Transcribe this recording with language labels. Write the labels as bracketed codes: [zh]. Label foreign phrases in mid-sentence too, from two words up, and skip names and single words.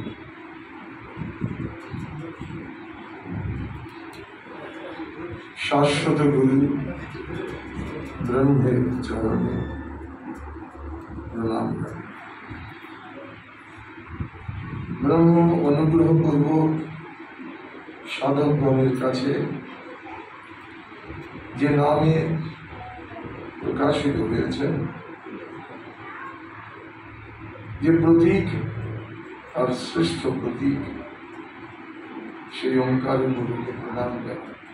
[sa] शाश्वत गुरु ब्रह्मे चरणे प्रणाम। ब्रह्म अनुग्रह पूर्वक [bn] সাধক গণের কাছে যে নামে প্রকাশিত হয়েছে, যে প্রতীক আর শ্রেষ্ঠ প্রতীক, সেই ওঙ্কার গুরুকে প্রণাম করে।